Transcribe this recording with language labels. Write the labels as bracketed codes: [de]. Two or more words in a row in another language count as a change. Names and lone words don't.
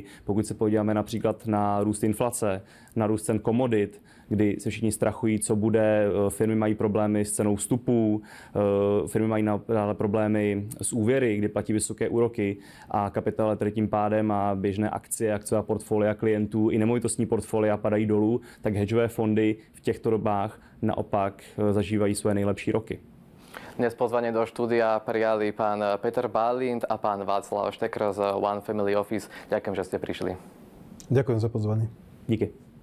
[cs] Pokud se podíváme například na růst inflace, na růst cen komodit, kdy se všichni strachují, co bude, firmy mají problémy s cenou vstupů, firmy mají dále problémy s úvěry, kdy platí vysoké úroky a kapitál tedy tím pádem a běžné akcie, akciová portfolia klientů i nemovitostní portfolia padají dolů, tak hedžové fondy v těchto dobách naopak zažívají své nejlepší roky. [sk] Dnes pozvanie do štúdia prijali pán Peter Balint a pán Václav Štekr z One Family Office. Ďakujem, že ste prišli. Ďakujem za pozvanie. [cs] Díky.